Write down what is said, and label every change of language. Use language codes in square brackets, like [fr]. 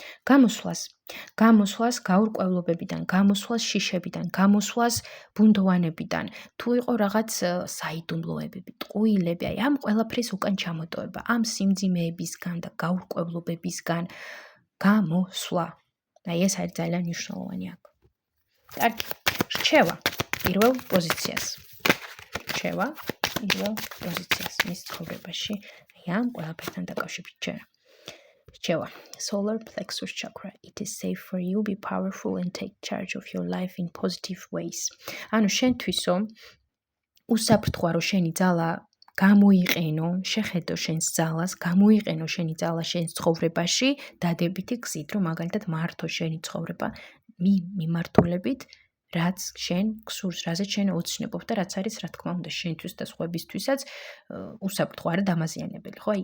[ka] გამოსვლას გაურკვევლობებიდან, გამოსვლას შიშებიდან, გამოსვლას ბუნდოვანებიდან, თუ იყო რაღაც საიდუმლოებები, ტყუილები, აი ამ ყველაფრის უკან ჩამოტოვება, ამ სიმძიმეებისგან და გაურკვევლობებისგან გამოსვლა. აი ეს არის ძალიან მნიშვნელოვანი აქ. კარგი, რჩევა პირველ პოზიციას მის ცხოვრებაში, აი ამ ყველაფერთან დაკავშირებით ჯერა. [en] Rchewa, solar plexus chakra. It is safe for you. Be powerful and take charge of your life in positive ways. [ka] ანუ შენთვისო უსაფრთხოა რომ შენი ძალა გამოიყენო, შეხედო შენს ძალას, გამოიყენო შენი ძალა შენს ცხოვრებაში, დადებითი გზით, რომ მაგალითად მართო შენი ცხოვრება მიმართულებით, რაც შენ გსურს, რაზეც შენ ოცნებობ და რაც არის, რა თქმა უნდა, შენთვის და სხვებისთვისაც უსაფრთხო არა დამაზიანებელი, ხო?